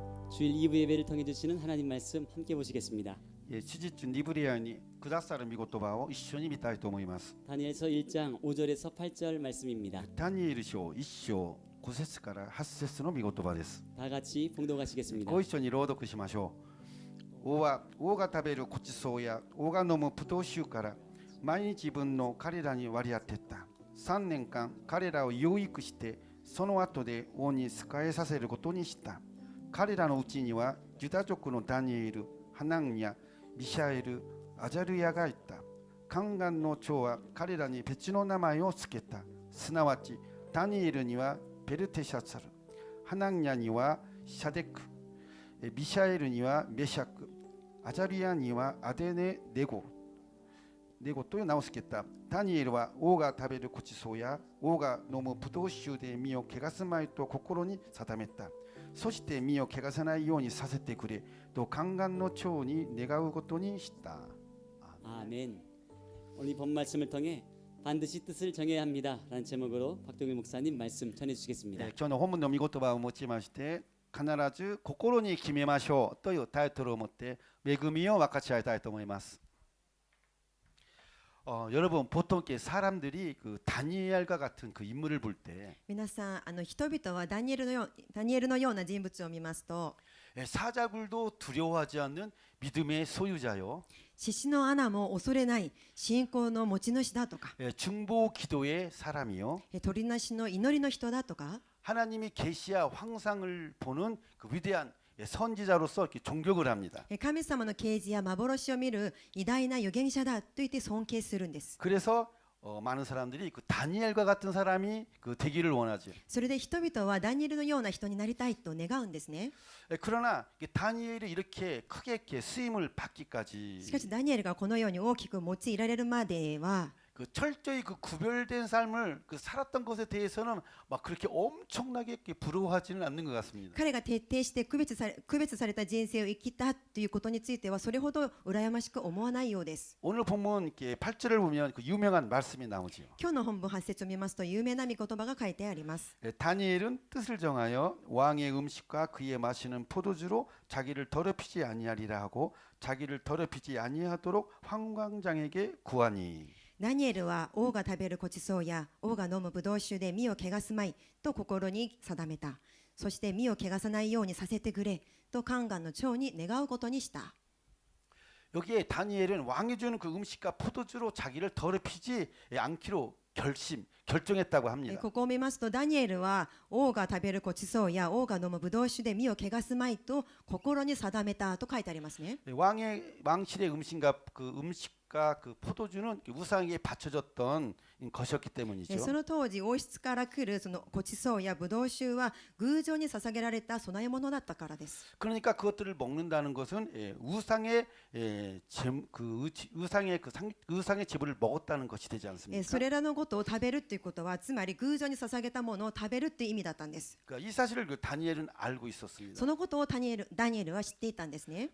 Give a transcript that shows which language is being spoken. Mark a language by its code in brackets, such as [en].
[ko] 주일 2부 예배를 통해 주시는 하나님 말씀 함께 보시겠습니다. [ja] 事実リブリアにくださる御言葉を一緒に見たいと思います。 [ko] 다니엘서 1장 5절에서 8절 말씀입니다. [ja] ダニエル書1章5節から8節の御言葉です。 [ko] 다 같이 봉독하시겠습니다. [ja] ご一緒に朗読しましょう。王は王が食べるごちそうや王が飲む葡萄酒から毎日分の彼らに割り当てた。 3年間彼らを養育してその後で王に仕えさせることにした。彼らのうちにはユダ族のダニエル、ハナンヤ、ミシャエル、アジャルヤがいた。宦官の長は彼らに別の名前を付けた。すなわちダニエルにはベルテシャツァル、ハナンヤにはシャデク、ミシャエルにはメシャク、アジャルヤにはアデネネゴという名を付けた。ダニエルは王が食べるごちそうや王が飲む葡萄酒で身を汚すまいと心に定めた。そして身を汚さないようにさせてくれと宦官の長に願うことにした。 [ko] 아멘. 오늘 이 본 말씀을 통해 반드시 뜻을 정해야 합니다라는 제목으로 박동일 목사님 말씀 전해 주시겠습니다. [ja] 今日の本文の御言葉を持ちまして必ず心に決めましょうというタイトルを持って恵みを分かち合いたいと思います。 [ko] 여러분 보통 이렇게 사람들이 그 다니엘과 같은 그 인물을 볼 때 [ja] 皆さん人々はダニエルのような人物を見ますと [ko] 사자굴도 두려워하지 않는 믿음의 소유자요 [ja] 獅子の穴も恐れない信仰の持ち主だとか [ko] 중보 기도의 사람이요 [ja] 鳥なしの祈りの人だとか [ko] 하나님이 계시와 환상을 보는 그 위대한 선지자로서 이렇게 존경을 합니다. [ja] 神様の啓示や幻を見る偉大な預言者だと言って尊敬するんです。 [ko] 그래서 많은 사람들이 그 다니엘과 같은 사람이 그 되기를 원하죠. [ja] それで人々はダニエルのような人になりたいと願うんですね。 [ko] 그러나 다니엘이 이렇게 크게 이렇게 쓰임을 받기까지 [ja] しかしダニエルがこのように大きく用いられるまでは [ko] 그 철저히 그 구별된 삶을 그 살았던 것에 대해서는 막 그렇게 엄청나게 이렇게 부러워하지는 않는 것 같습니다. [ja] 彼が徹底して区別された人生を生きたということについてはそれほど羨ましく思わないようです。 [ko] 오늘 본문 이렇게 8절을 보면 그 유명한 말씀이 나오지요. [ja] 今日の本文8節を見ますと有名な御言葉が書いてあります。 [ko] 다니엘은 뜻을 정하여 왕의 음식과 그의 마시는 포도주로 자기를 더럽히지 아니하리라 하고 자기를 더럽히지 아니하도록 환관장에게 구하니. [ja] ダニエルは王が食べるごちそうや王が飲むブドウ酒で身を汚すまいと心に定めた。そして身を汚さないようにさせてくれと宦官の長に願うことにした。 [ko] 여기에 다니엘은 왕이 주는 그 음식과 포도주로 자기를 더럽히지 않기로 결정했다고 합니다. [ja] ここを見ますとダニエルは王が食べるごちそうや王が飲むブドウ酒で身を汚すまいと心に定めたと書いてありますね。 [ko] 왕실의 음식과 그 포도주는 우상에게 바쳐졌던 것이었기 때문이죠. [ja] その当時王室から来るそのごちそうやブドウ酒は偶像に捧げられた供え物だったからです。 [ko] 그러니까 그것들을 먹는다는 것은 우상의 우상의 제물을 먹었다는 것이 되지 않습니까? [ja] それらのことを食べるということはつまり偶像に捧げたものを食べるっていう意味だったんです。 [ko] 그러니까 이 사실을 다니엘은 알고 있었습니다. [ja] そのことをダニエルは知っていたんですね。